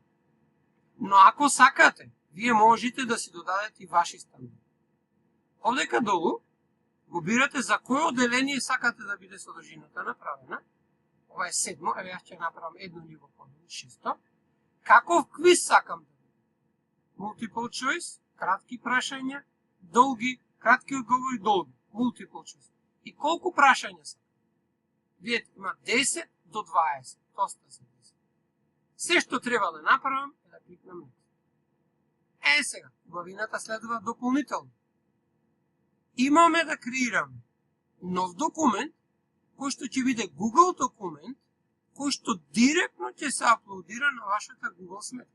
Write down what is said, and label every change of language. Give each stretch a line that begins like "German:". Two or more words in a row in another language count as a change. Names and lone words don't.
Macedonian: Но ако сакате, вие можете да си додадете и ваши стандарди. Овдека долу го бирате за кој оделение сакате да биде содржината направена. Ова е 7, еве јас ќе направам едно ниво подолу, 6. Каков квиз сакам да биде?
English: Multiple choice,
Macedonian: кратки прашања, долги, кратки одговори, долги,
English: multiple choice.
Macedonian: И колку прашања са? Видете, има 10 до 20, доста за 10. Се што треба да направам е да кликнам next. Сега, убавината следува дополнително. Имаме да креираме нов документ, кој што ќе биде Google документ, кој што директно ќе се аплодира на вашата Google сметка.